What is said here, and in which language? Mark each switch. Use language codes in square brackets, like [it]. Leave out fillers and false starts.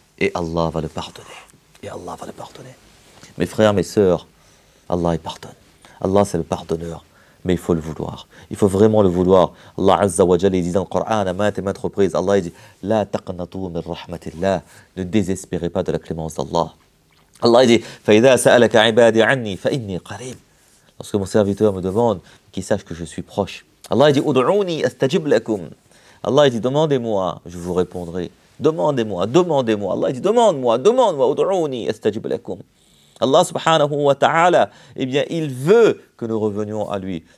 [fr] Et Allah va le pardonner. Mes frères, mes sœurs, Allah il pardonne. Allah c'est le pardonneur. Mais il faut le vouloir. Il faut vraiment le vouloir. Allah Azza wa Jalla, il dit dans le Coran à maintes et maintes reprises, Allah il dit [ar] La taqnatu min rahmatillah. [fr] Ne désespérez pas de la clémence d'Allah. [ar] Allah il dit فإذا سألك عبادي عني فإني قريب. [fr] Lorsque mon serviteur me demande, qu'il sache que je suis proche. Allah il dit [ar] Ud'uni astajib lakum. [fr] Allah il dit demandez-moi, je vous répondrai. Demandez-moi. Allah il dit demande-moi, [ar] Ud'uni astajib lakum. [fr] Allah subhanahu wa ta'ala, eh bien, il veut que nous revenions à lui.